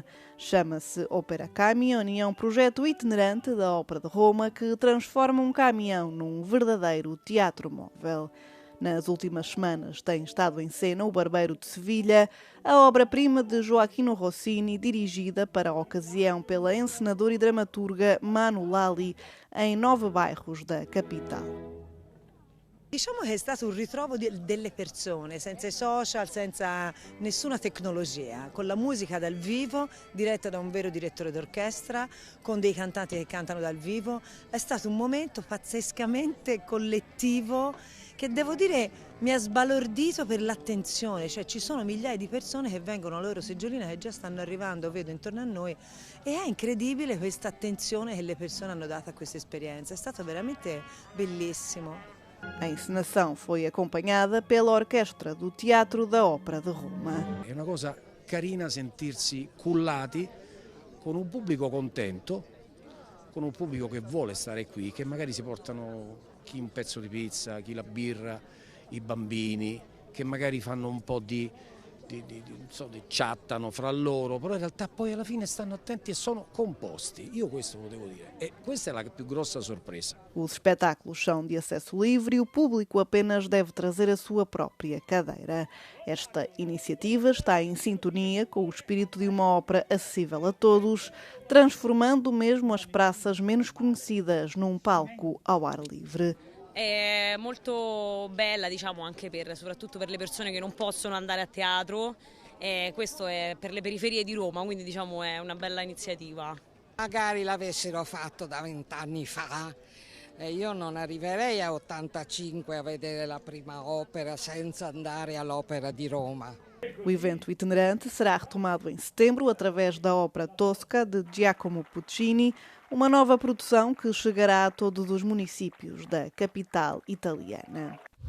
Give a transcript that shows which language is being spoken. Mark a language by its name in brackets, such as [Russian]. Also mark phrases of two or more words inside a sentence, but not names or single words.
[Portuguese] Chama-se Opera Camion e é um projeto itinerante da Ópera de Roma que transforma um caminhão num verdadeiro teatro móvel. Nas últimas semanas tem estado em cena O Barbeiro de Sevilha, a obra-prima de Joaquino Rossini, dirigida para a ocasião pela encenadora e dramaturga Manu Lali, em 9 bairros da capital. [Italian] Diciamo che è stato un ritrovo delle persone, senza i social, senza nessuna tecnologia, con la musica dal vivo, diretta da un vero direttore d'orchestra, con dei cantanti che cantano dal vivo. È stato un momento pazzescamente collettivo che, devo dire, mi ha sbalordito per l'attenzione, cioè ci sono migliaia di persone che vengono alla loro seggiolina, che già stanno arrivando, vedo intorno a noi, e è incredibile questa attenzione che le persone hanno dato a questa esperienza, è stato veramente bellissimo. [Portuguese] A encenação foi acompanhada pela Orquestra do Teatro da Ópera de Roma. [Italian] È una cosa carina sentirsi cullati con un pubblico contento, con un pubblico che vuole stare qui, che magari si portano chi un pezzo di pizza, chi la birra, i bambini, che magari fanno un po' di chattano fra loro, però in realtà poi alla fine stanno attenti e sono composti. Io questo lo devo dire, e questa è la più grossa sorpresa. [Portuguese] Os espetáculos são de acesso livre e o público apenas deve trazer a sua própria cadeira. Esta iniciativa está em sintonia com o espírito de uma ópera acessível a todos, transformando mesmo as praças menos conhecidas num palco ao ar livre. [Italian] È molto bella, diciamo, anche soprattutto per le persone che non possono andare a teatro, questo è per le periferie di Roma, quindi diciamo è una bella iniziativa. Magari l'avessero fatto da 20 anni fa, io non arriverei a 85 a vedere la prima opera senza andare all'Opera di Roma. [Portuguese] O evento itinerante será retomado em setembro através da ópera Tosca de Giacomo Puccini, uma nova produção que chegará a todos os municípios da capital italiana.